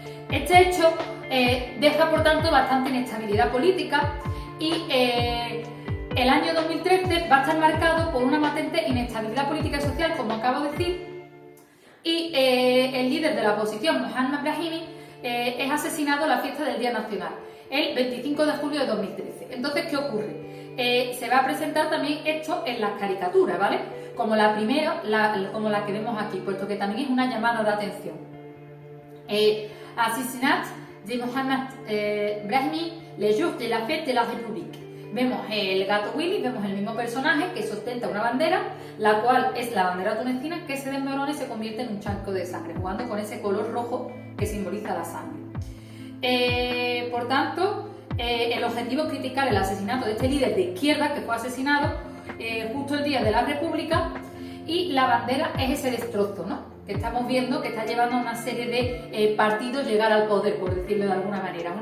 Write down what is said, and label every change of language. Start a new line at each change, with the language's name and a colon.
Spanish: Este hecho deja, por tanto, bastante inestabilidad política y el año 2013 va a estar marcado por una patente inestabilidad política y social, como acabo de decir, y el líder de la oposición, Mohamed Brahimi, es asesinado en la fiesta del Día Nacional, el 25 de julio de 2013. Entonces, ¿qué ocurre? Se va a presentar también esto en las caricaturas, ¿vale? Como la primera, como la que vemos aquí, puesto que también es una llamada de atención.
French: Assassinat de Mohamed Brahimi, le jour de la fête de la République.
Spanish: Vemos el gato Willy, vemos el mismo personaje que sostenta una bandera, la cual es la bandera tunecina, que se desmorona y se convierte en un charco de sangre, jugando con ese color rojo que simboliza la sangre. Por tanto, el objetivo es criticar el asesinato de este líder de izquierda que fue asesinado justo el día de la República, y la bandera es ese destrozo, ¿no?, que estamos viendo que está llevando a una serie de partidos llegar al poder, por decirlo de alguna manera.